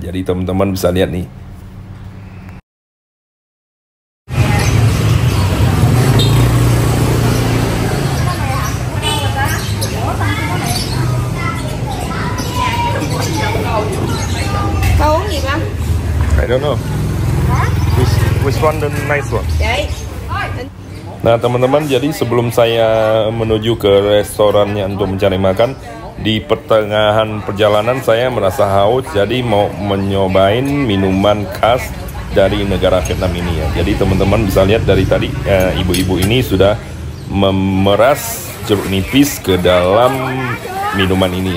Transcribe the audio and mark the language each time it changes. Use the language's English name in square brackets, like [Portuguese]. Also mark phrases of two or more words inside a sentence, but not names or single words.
[Indonesian] Jadi teman-teman bisa lihat nih. [Vietnamese] Kau uống gì không? [English] I don't know. Which one the nice one? [Vietnamese] Chị. [Indonesian] Nah teman-teman, jadi sebelum saya menuju ke restorannya untuk mencari makan, di pertengahan perjalanan saya merasa haus, jadi mau menyobain minuman khas dari negara Vietnam ini ya. Jadi teman-teman bisa lihat dari tadi ibu-ibu ini sudah memeras jeruk nipis ke dalam minuman ini ya.